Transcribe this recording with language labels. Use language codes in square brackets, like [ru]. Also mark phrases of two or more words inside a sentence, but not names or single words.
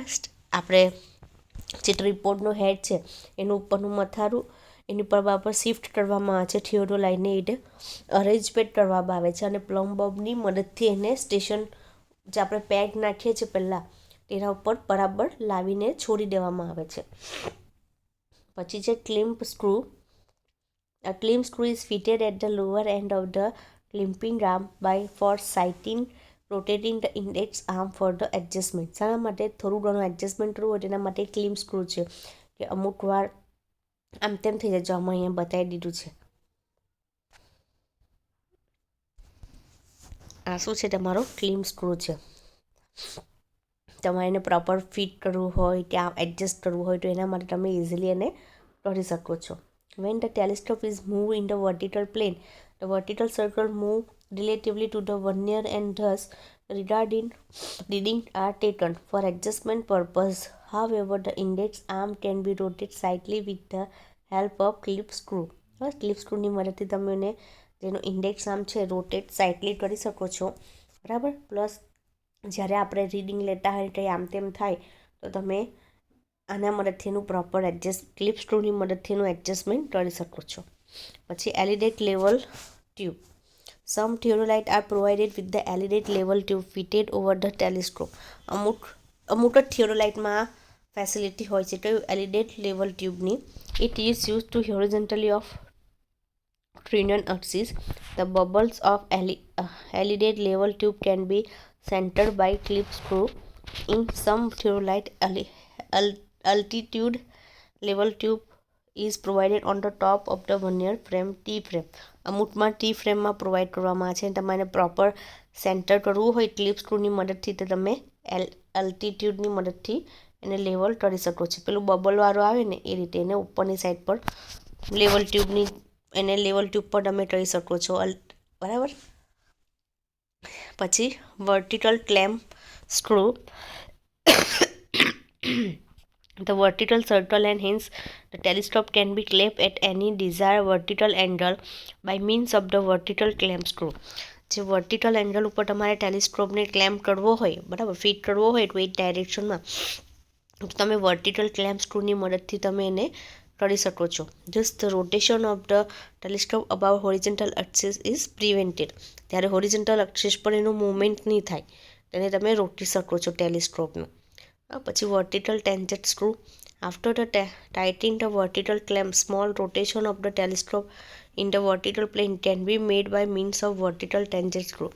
[gu] આપણે જે ટ્રીપોડનો હેડ છે એનું ઉપરનું મથારું એની પર બરાબર શિફ્ટ કરવામાં આવે છે થિયોડોલાઇટને લીધે, અરેન્જમેન્ટ કરવામાં આવે છે અને [en] plumb bobની [gu] મદદથી એને સ્ટેશન જે આપણે પેગ નાખીએ છીએ પહેલાં તેના ઉપર બરાબર લાવીને છોડી દેવામાં આવે છે. પછી છે [en] clamp screw. A clamp screw is fitted at the lower end of the clamping arm for sighting, rotating the index arm for the adjustment. [gu] શાના માટે થોડું ઘણું એડજસ્ટમેન્ટ કરવું હોય તેના માટે [en] clamp screw [gu] છે કે અમુક વાર આમ તેમ થઈ જાય. જો આમાં અહીંયા બતાવી દીધું છે. આ શું છે? તમારો [en] clamp screw [gu] છે. તમારે એને [en] proper fit [gu] કરવું હોય, ત્યાં એડજસ્ટ કરવું હોય તો એના માટે તમે ઇઝીલી એને કરી શકો છો. [en] When the telescope is moved in the vertical plane, the vertical circle move relatively to the vernier and thus readings are taken. For adjustment purpose, however, the index arm can be rotated slightly with the help of clip screw. clip screwની [gu] મદદથી તમે એને જેનો [en] index arm [gu] છે [en] rotate slightly [gu] કરી શકો છો, બરાબર. પ્લસ જ્યારે આપણે રીડિંગ લેતા હોય કંઈ આમ તેમ થાય તો તમે આના મદદથી એનું [en] proper clip screwની [gu] મદદથી એનું એડજસ્ટમેન્ટ કરી શકો છો. [en] પછી alidade level tube. some theodolite are provided with the alidade level tube fitted over the telescope. [gu] અમુક જ થિયોરોલાઇટમાં ફેસિલિટી હોય છે કયું? [en] alidade level tubeની. It is use to horizontally of Trinian axis. The bubbles of alidate level tube can be centered by clip screw. In some theodolite, altitude level tube is provided on the top of the vernier frame, T frame. [gu] અમુકમાં ટી ફ્રેમમાં પ્રોવાઈડ કરવામાં આવે છે. તમારે [en] proper center [gu] કરવું હોય [en] clip screwની [gu] મદદથી તો તમે અલ્ટિટ્યૂડની મદદથી એને લેવલ કરી શકો છો. પેલું બબલવાળું આવે ને એ રીતે એને ઉપરની સાઈડ પર [en] level tube [gu] પર તમે કરી શકો છો, બરાબર. [en] પછી vertical clamp screw. The vertical circle and hence the telescope can be clamped at any desired vertical angle by means of the vertical clamp screw. [gu] જે [en] vertical angle [gu] ઉપર તમારે ટેલિસ્કોપને ક્લેમ્પ કરવો હોય, બરાબર, ફિટ કરવો હોય તો એ ડાયરેક્શનમાં તમે [en] vertical clamp screwની [gu] મદદથી તમે એને કરી શકો છો. [en] Thus the rotation of the telescope above horizontal axis is prevented. [gu] ત્યારે [en] horizontal axis [gu] પર એનું મૂવમેન્ટ નહીં થાય, તેને તમે રોકી શકો છો ટેલિસ્કોપનું. [en] પછી vertical tangent screw. after the tightening the vertical clamp, small rotation of the telescope in the vertical plane can be made by means of vertical tangent screw.